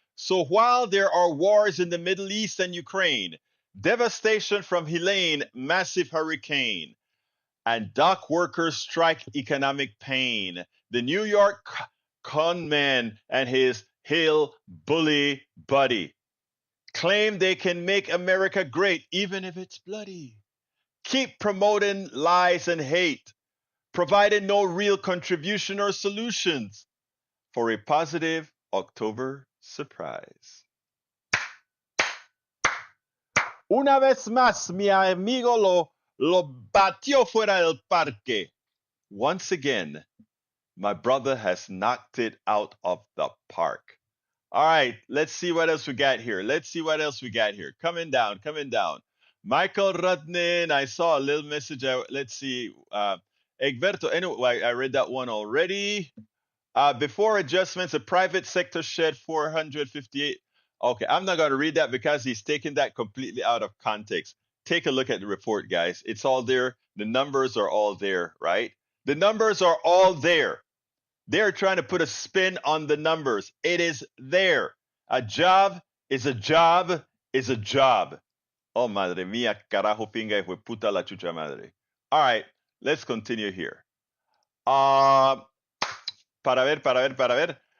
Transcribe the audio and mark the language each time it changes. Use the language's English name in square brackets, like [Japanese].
[English] So while there are wars in the Middle East and Ukraine, devastation from Helene, massive hurricane, and dock workers strike economic pain, the New York conman and his hill bully buddy claim they can make America great even if it's bloody. Keep promoting lies and hate, providing no real contribution or solutions for a positive October surprise. [Spanish] Una vez más, mi amigo lo batió fuera del parque. [English] Once again, my brother has knocked it out of the park. All right, let's see what else we got here. Coming down. Michael Rudnin, I saw a little message. Let's see. Egberto, anyway, I read that one already. Before adjustments, the private sector shed 458. Okay, I'm not going to read that because he's taken that completely out of context. Take a look at the report, guys. It's all there. The numbers are all there, right? The numbers are all there. They're trying to put a spin on the numbers. It is there. A job is a job is a job. [Spanish] Oh, madre mía, carajo, pinga, y puta la chucha madre. [English] All right, let's continue here. [Spanish] Para ver.